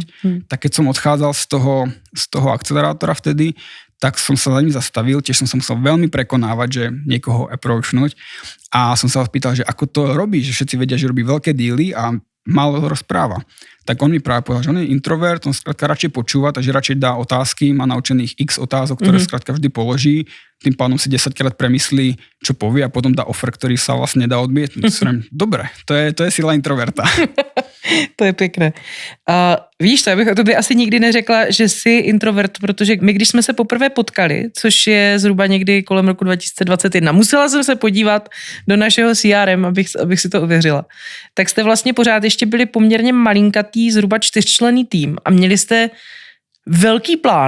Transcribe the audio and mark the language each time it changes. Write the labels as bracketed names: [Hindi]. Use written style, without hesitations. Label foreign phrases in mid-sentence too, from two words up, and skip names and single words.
[Slovak] Tak keď som odchádzal z toho akcelerátora vtedy, tak som sa za ním zastavil, tiež som sa musel veľmi prekonávať, že niekoho approachnúť a som sa spýtal, že ako to robí, že všetci vedia, že robí veľké díly a málo rozpráva. Tak on mi práve povedal, že on je introvert, on skrátka radšej počúva, takže radšej dá otázky, má naučených x otázok, ktoré skrátka vždy položí, tým pádom si 10-krát premyslí, čo povie a potom dá offer, ktorý sa vlastne nedá odmietnúť. Dobre, to je sila introverta. [Czech] To je pěkné. Víš co, já bych o tobě asi nikdy neřekla, že jsi introvert, protože my, když jsme se poprvé potkali, což je zhruba někdy kolem roku 2021, musela jsem se podívat do našeho CRM, abych si to ověřila. Tak jste vlastně pořád ještě byli poměrně malinkatý, zhruba 4členný tým a měli jste velký plán.